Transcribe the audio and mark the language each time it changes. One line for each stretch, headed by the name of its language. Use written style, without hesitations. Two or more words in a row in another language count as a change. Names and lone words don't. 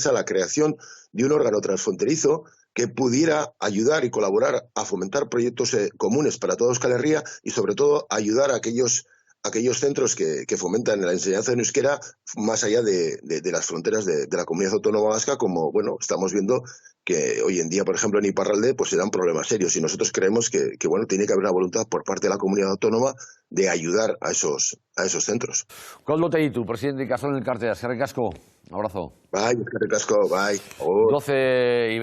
Spanish: mesa la creación de un órgano transfronterizo que pudiera ayudar y colaborar a fomentar proyectos comunes para toda Euskal Herria y sobre todo ayudar a aquellos centros que fomentan la enseñanza en euskera más allá de las fronteras de la comunidad autónoma vasca, como bueno estamos viendo que hoy en día, por ejemplo, en Iparralde, pues se dan problemas serios y nosotros creemos que bueno, tiene que haber una voluntad por parte de la comunidad autónoma de ayudar a esos centros. Koldo Teitu, presidente de Ikasol en el Cartea.
Basque: Eskerrik asko.
Spanish: Un abrazo.
Basque: Bai, eskerrik asko, bai.
Spanish: 12 y